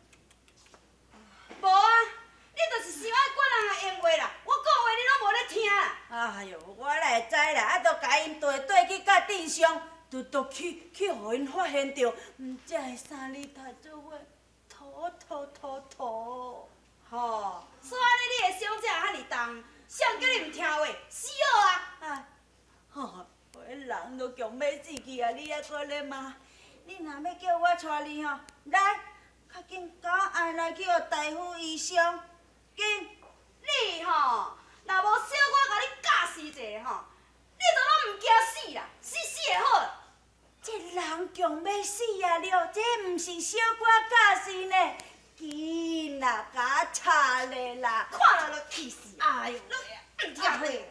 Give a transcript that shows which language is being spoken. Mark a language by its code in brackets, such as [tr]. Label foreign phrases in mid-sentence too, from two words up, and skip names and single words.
[nan] 无啊，你就是想爱管人的闲话啦，我讲话你拢无咧听啦。哎呦，我哪会知啦？啊，都甲因对去甲镇上，都去互因发现着，才会三日头做伙吐。吼，所以安尼你的伤才会遐尔重，谁叫你毋听话？死好啊！啊，吼，迄人都强要死去啊！你还搁咧骂？你若要叫我带你吼，来，较紧甲我爱来去互大夫医生，紧！你吼，若无小可甲你教示一下吼，你都拢毋惊死啦，死会好啦。这人强要死啊了，这毋是小可教示呢，紧啦，甲我插咧啦！看了就气死！哎呦，你听嘿，